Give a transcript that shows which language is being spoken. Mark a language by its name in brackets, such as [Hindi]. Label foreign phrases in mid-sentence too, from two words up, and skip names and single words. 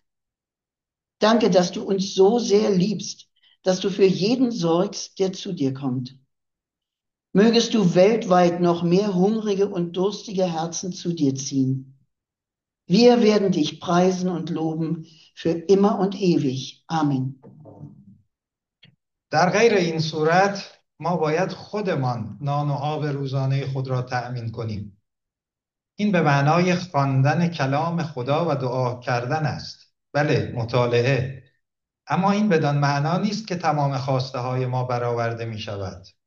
[German] Danke, dass du uns so sehr liebst, dass du für jeden sorgst, der zu dir kommt. Mögest du weltweit noch mehr hungrige und durstige Herzen zu dir ziehen. Wir werden dich preisen und loben für immer und ewig. Amen. [Persian] در غیر این صورت ما باید خودمان نان و آب روزانه خود را تأمین کنیم. این به معنای خواندن کلام خدا و دعا کردن است. بله، مطالعه. اما این بدان معنا نیست که تمام خواسته های ما برآورده می شود.